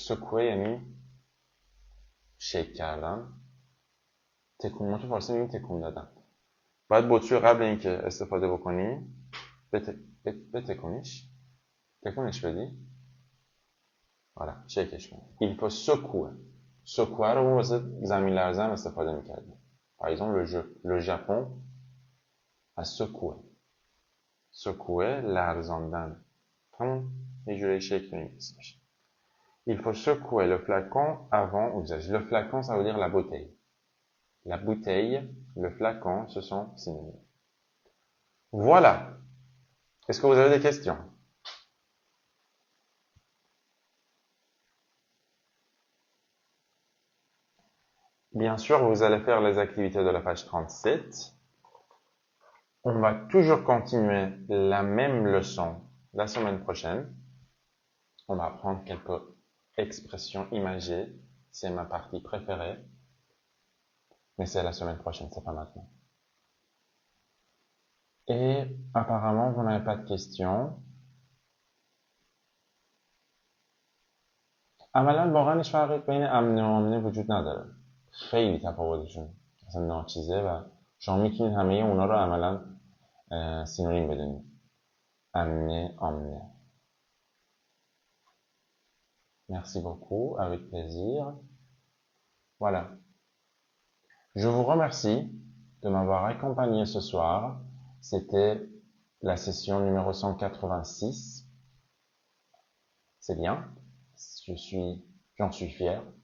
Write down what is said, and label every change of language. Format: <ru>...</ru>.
<fa>secouer یعنی شیک کردن. تکون، ما تو فارسی میگیم تکون دادن. باید بطری رو قبل اینکه استفاده بکنی بتکونیش، تکونش بدی. آره، شیکش کنی. Il faut secouer. secouer رو واسه زمین لرزن استفاده میکردیم.</fa> <fr>Par exemple, le Japon a secoué.</fr> <fa>secouer لرزاندن. همون یه جوری شیک نمی‌کنه.</fa> <fr>Il faut secouer le flacon avant usage. Le flacon, ça veut dire la bouteille. La bouteille, le flacon, ce sont synonymes. Voilà. Est-ce que vous avez des questions? Bien sûr, vous allez faire les activités de la page 37. On va toujours continuer la même leçon la semaine prochaine. On va apprendre quelques expressions imagées. C'est ma partie préférée. Mais c'est la semaine prochaine, c'est pas maintenant. Et apparemment, vous n'avez pas de questions.</fr> <fa>عملا واقعا هیچ فرقی بین امنه و آمنه وجود نداره. خیلی تفاوتشون اصلا ناچیزه و شما میتونید همه اونا رو عملا سینونیم بدونید. امنه، آمنه.</fa> <fr>Merci beaucoup, avec plaisir. Voilà. Je vous remercie de m'avoir accompagné ce soir. C'était la session numéro 186. C'est bien. J'en suis fier.</fr>